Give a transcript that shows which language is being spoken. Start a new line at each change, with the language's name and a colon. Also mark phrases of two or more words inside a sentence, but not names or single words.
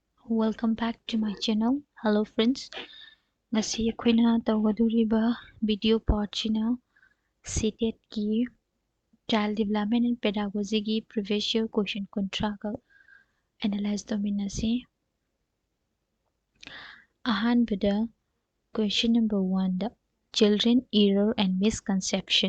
English: Welcome back to my channel. Hello friends.
Manipuri: Ngasi akhoi tawgaduriba video part china Ctet ki
English: child development and pedagogy
Manipuri: ki
English: previous year question
Manipuri: contra ka analyze dominasi.
English: Ahanbada question number 1 the children error and misconception.